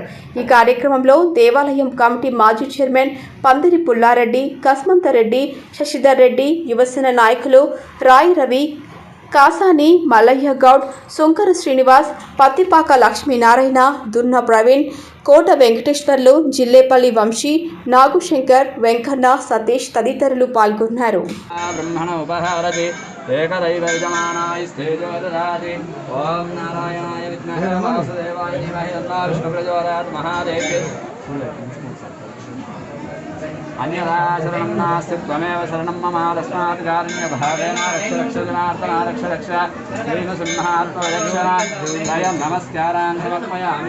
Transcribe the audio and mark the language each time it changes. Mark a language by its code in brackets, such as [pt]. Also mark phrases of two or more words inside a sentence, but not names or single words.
[te] ఈ కార్యక్రమంలో దేవాలయం కమిటీ మాజీ చైర్మన్ పందిరి పుల్లారెడ్డి, కస్మంతరెడ్డి, శశిధర్ రెడ్డి, యువసేన నాయకులు రాయి రవి, కాసాని మల్లయ్య గౌడ్, సుంకర శ్రీనివాస్, పత్తిపాక లక్ష్మీనారాయణ, దున్న ప్రవీణ్, కోట వెంకటేశ్వర్లు, జిల్లేపల్లి వంశీ, నాగుశంకర్, వెంకన్న, సతీష్ తదితరులు పాల్గొన్నారు. [sa] अन्यथा शरणं नास्ति त्वमेव शरणं मम तस्मात् कारुण्यभावेन रक्ष रक्ष श्रीनृसिंहात्मरक्षण स्वयं नमस्कारान् समर्पयामि.